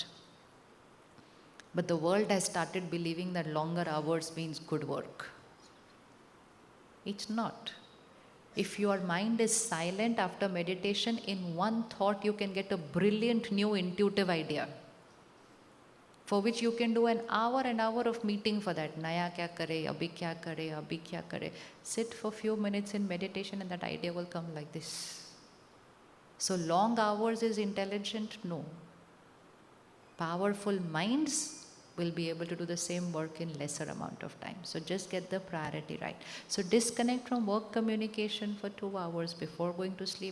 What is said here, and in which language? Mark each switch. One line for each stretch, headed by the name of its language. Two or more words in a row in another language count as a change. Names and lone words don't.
English: But the world has started believing that longer hours means good work. It's not. If your mind is silent after meditation, in one thought you can get a brilliant new intuitive idea, for which you can do an hour of meeting for that.
Hindi: Naya kya kare, abhi kya kare, abhi kya kare.
English: Sit for few minutes in meditation and that idea will come like this. So long hours is intelligent? No. Powerful minds will be able to do the same work in lesser amount of time. So just get the priority right. So disconnect from work communication for 2 hours before going to sleep.